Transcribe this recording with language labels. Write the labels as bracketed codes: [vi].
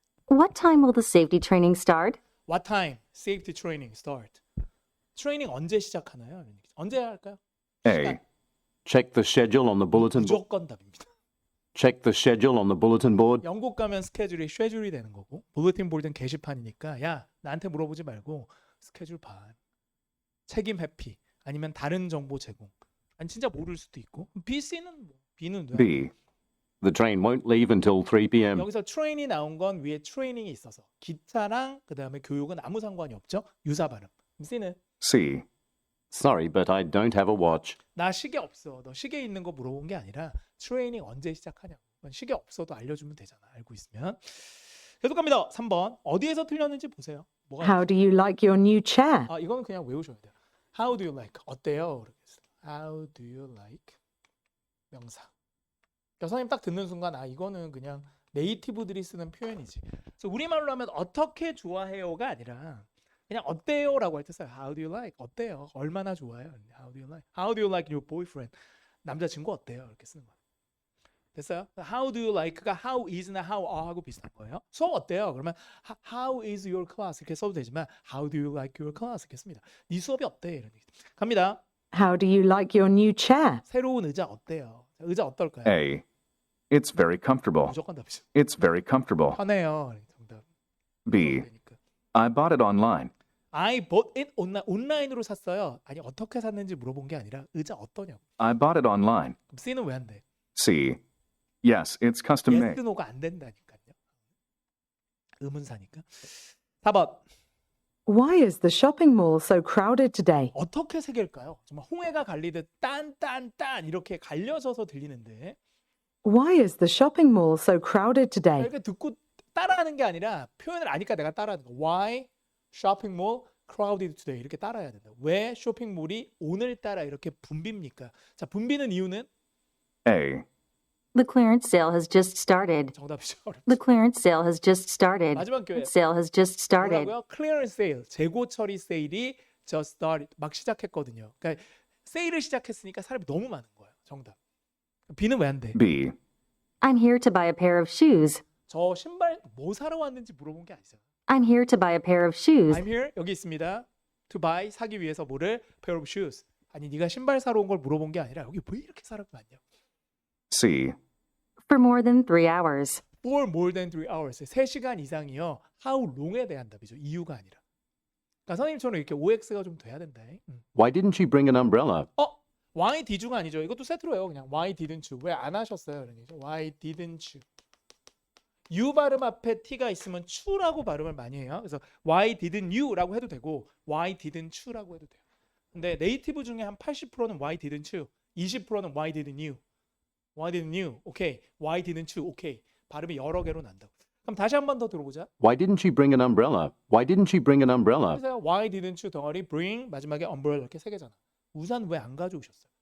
[en] What time will the safety training start? What time safety training start? [ko] 트레이닝 언제 시작하나요? 언제 할까요? [en] A. Check the schedule on the bulletin board. [ko] 무조건 답입니다. [en] Check the schedule on the bulletin board. [ko] 영국 가면 스케줄이 쉐줄이 되는 거고 bulletin board은 게시판이니까 야 나한테 물어보지 말고 스케줄 봐. 책임 회피 아니면 다른 정보 제공. 아니 진짜 모를 수도 있고 B, C는 뭐 B는 왜? [en] B. The train won't leave until 3 p.m. [ko] 여기서 트레인이 나온 건 위에 트레이닝이 있어서 기차랑 그 다음에 교육은 아무 상관이 없죠. 유사 발음. C는 [en] C. Sorry, but I don't have a watch. [ko] 나 시계 없어. 너 시계 있는 거 물어본 게 아니라 트레이닝 언제 시작하냐고. 시계 없어도 알려주면 되잖아. 알고 있으면. 계속 갑니다. 3번. 어디에서 틀렸는지 보세요. 뭐가 [en] How do you like your new chair? [ko] 아, 이거는 그냥 외우셔야 돼요. [en] How do you like? [ko] 어때요? 그렇게 했어요. [en] How do you like? 명사. [ko] 여사님 딱 듣는 순간 아 이거는 그냥 네이티브들이 쓰는 표현이지. 그래서 우리말로 하면 어떻게 좋아해요가 아니라 그냥 어때요라고 할 때 써요. [en] How do you like? [ko] 어때요? 얼마나 좋아요? [en] How do you like? How do you like your boyfriend? [ko] 남자친구 어때요? 이렇게 쓰는 거예요. 됐어요? [en] How do you like가 how is나 how are하고 [ko] 비슷한 거예요. 수업 어때요? [en] 그러면 how is your class [ko] 이렇게 써도 되지만 [en] how do you like your class 이렇게 씁니다. [ko] 네 수업이 어때? 이런 얘기. 갑니다. [en] How do you like your new chair? [ko] 새로운 의자 어때요? 의자 어떨까요? [en] A. It's very comfortable. [ko] 무조건 답이죠. [en] It's very comfortable. [ko] 편해요. 정답. [en] B. [ko] 그러니까. [en] I bought it online. I bought it [ko] 온라인으로 샀어요. 아니 어떻게 샀는지 물어본 게 아니라 의자 어떠냐고. [en] I bought it online. [ko] 그럼 C는 왜 안 돼? [en] C. Yes, it's custom yes, made. [ko] no가 안 된다니까요. 의문사니까. 4번. [en] Why is the shopping mall so crowded today? [ko] 어떻게 새길까요? 정말 홍해가 갈리듯 딴 이렇게 갈려져서 들리는데 [en] Why is the shopping mall so crowded today? [ko] 이렇게 듣고 따라하는 게 아니라 표현을 아니까 내가 따라하는 거. [en] Why shopping mall crowded today [ko] 이렇게 따라해야 된다. 왜 쇼핑몰이 오늘따라 이렇게 붐빕니까? 자, 붐비는 이유는 [en] A. The clearance sale has just started. [ko] 정답이죠. [en] The clearance sale has just started. [ko] 마지막 교회. [en] Sale has just started. [ko] 뭐라고요? Clearance sale, 재고 처리 세일이 [en] just started, [ko] 막 시작했거든요. 그러니까 세일을 시작했으니까 사람이 너무 많은 거예요. 정답. B는 왜 안 돼? [en] B. I'm here to buy a pair of shoes. [ko] 저 신발 뭐 사러 왔는지 물어본 게 아니잖아. [en] I'm here to buy a pair of shoes. I'm here [ko] 여기 있습니다. [en] To buy [ko] 사기 위해서 뭐를? [en] Pair of shoes. [ko] 아니 네가 신발 사러 온 걸 물어본 게 아니라 여기 왜 이렇게 사람이 많냐? [en] C. For more than 3 hours. For more than 3 hours. [ko] 3시간 이상이요. [en] How long [ko] 에 대한 답이죠. 이유가 아니라. 그러니까 선생님처럼 이렇게 OX가 좀 돼야 된다. [en] Why didn't you bring an umbrella? Why did가 [ko] 아니죠. 이것도 세트로 해요. 그냥 [en] Why didn't you? [ko] 왜 안 하셨어요? 이런 얘기죠. [en] Why didn't you? [ko] U 발음 앞에 T가 있으면 추라고 발음을 많이 해요. 그래서 [en] Why didn't you [ko] 라고 해도 되고 Why didn't you라고 해도 돼요. 근데 네이티브 중에 한 80%는 [en] Why didn't you? 20%는 Why didn't you? Why didn't you? 오케이. Why didn't you? 오케이. [ko] 발음이 여러 개로 난다고. 그럼 다시 한 번 더 들어보자. [en] Why didn't you bring an umbrella? Why didn't you bring an umbrella? [ko] 그래서 [en] Why didn't you [ko] 덩어리 bring 마지막에 umbrella 이렇게 세 개잖아. 우산 왜 안 가져오셨어요?